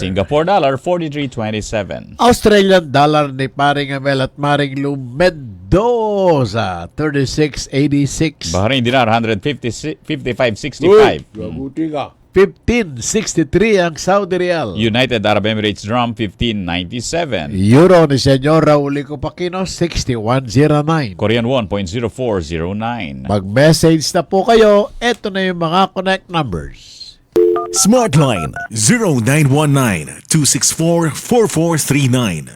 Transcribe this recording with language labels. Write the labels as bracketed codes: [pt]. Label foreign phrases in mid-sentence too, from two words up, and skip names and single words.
[tl] Singapore dollar, 43.27. Australian dollar ni paring Amel at Maring Lumedosa, 36.86. Bahrain dinar, 55.65. Gabuti ka. 15.63 ang Saudi Real. United Arab Emirates drum, 15.97. Euro ni Senyor Raul Copacino, 61.09. Korean won, 0.0409. Mag-message na po kayo. Ito na yung mga connect numbers. Smartline 0919-264-4439.